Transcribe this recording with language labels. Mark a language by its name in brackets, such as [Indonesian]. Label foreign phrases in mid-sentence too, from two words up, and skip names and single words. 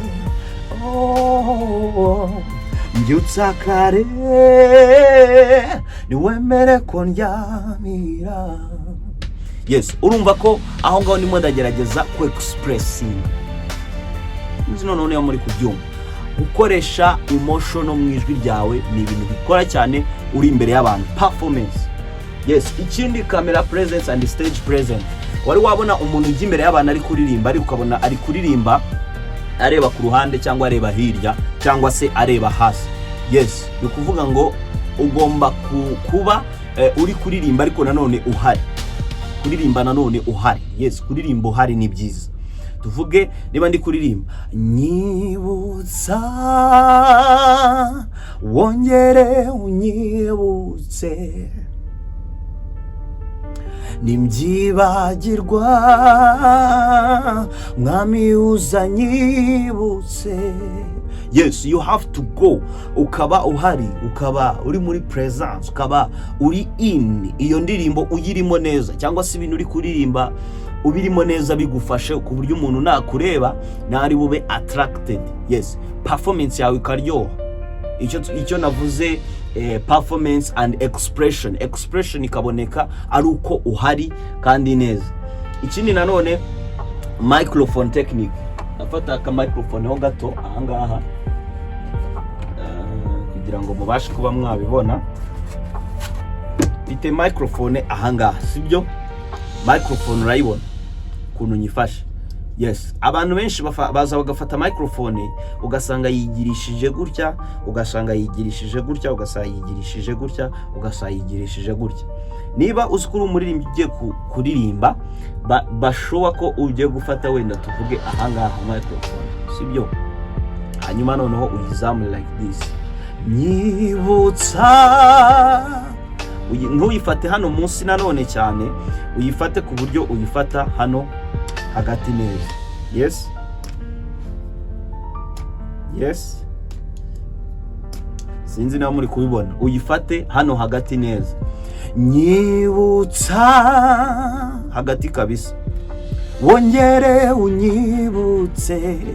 [Kinyarwanda] Mbyutsa kare niwemere ko ndyamira. Yes, urumva ko aho ngaho ndimo ndagerageza ku expressing. None muri kubyumva gukoresha emotion mu ijwi ryawe ni ibintu bikora cyane uri imbere y'abantu. Performance. Yes, ikindi [English] camera presence and stage presence. [Kinyarwanda] Wari wabona umuntu ujya imbere y'abantu ari kuririmba, ariko ukabona ari kuririmba areba ku ruhande cyangwa areba hirya cyangwa se areba hasi. Yes, bikuvuga ngo ugomba kuba uri kuririmba ariko nanone uhari. Kuririmba nanone uhari. Yes, kuririmba uhari ni byiza. Tuvuge niba ndi kuririmba nyibutsa wongere unyibutse nimbyibagirwa mwami uzanyibutse. [English] Yes, you have to go. [Kinyarwanda] Ukaba uhari, ukaba uri muri presence, ukaba uri in iyo ndirimbo uyirimo neza, cyangwa se ibintu uri kuririmba ubirimo neza bigufashe ku buryo umuntu nakureba nari bube attracted. Yes, performance yawe ikaryoha. Icyo navuze [English] performance and expression. [Kinyarwanda] Expression ikaboneka ari uko uhari kandi neza. Ikindi nanone microphone technique. Afata ka microphone ho gato ahangaha kugira ngo mubashe kuba mwabibona. Bite microphone ahangaha, sibyo? Microphone urayibona kuntu nyifashe. Yes, abantu benshi baza bagafata microphone ugasanga yigirishije gutya, ugasanga yigirishije gutya, ugasanga yigirishije gutya, ugasanga yigirishije gutya. Niba uzikuru umuririmbyi ugiye kuririmba, bashowa ko ugiye gufata wenda tuvuge ahangaha microphone, sibyo? Hanyuma noneho uyizamure [English] like this. [Kinyarwanda] Nyibutsa ntuyifate hano munsi nanone cyane, uyifate ku buryo uyifata hano hagati neza. [English] Yes, yes, [Kinyarwanda] sinzi niba muri kubibona, uyifate hano hagati neza, nyibutsa hagati kabisa, wongere unyibutse